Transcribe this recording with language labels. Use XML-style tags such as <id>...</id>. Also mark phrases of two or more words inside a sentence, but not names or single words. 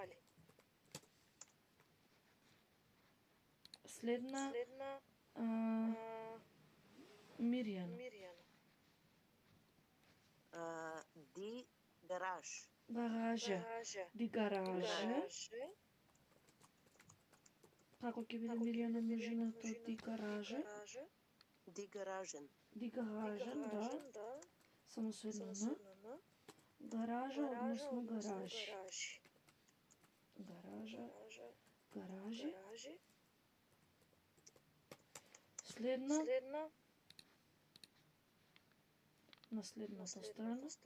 <mk>Следна, Мирјана.</mk> <de>Die Garage.</de> <mk>Гаража.</mk> <de>Die Garage.</de> <mk>Како ќе биде Мирјана множината од</mk> <de>die Garage? Die Garagen. Die Garagen,</de> <mk>да. Само со едно Н. Гаража, односно гаражи. Гаража, гаражи. Следна, на следната страна.</mk>